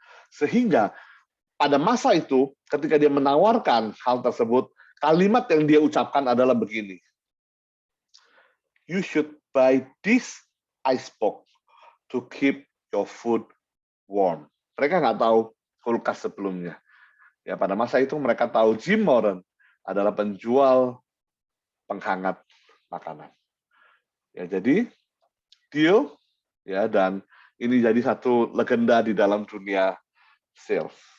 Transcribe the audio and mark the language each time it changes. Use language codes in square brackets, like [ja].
[id] Sehingga pada masa itu ketika dia menawarkan hal tersebut, kalimat yang dia ucapkan adalah begini. [en] You should buy this ice box to keep your food warm. [id] Mereka nggak tahu kulkas sebelumnya. Ya, pada masa itu mereka tahu Jim Moran adalah penjual penghangat makanan. Ya, jadi deal ya, dan ini jadi satu legenda di dalam dunia sales.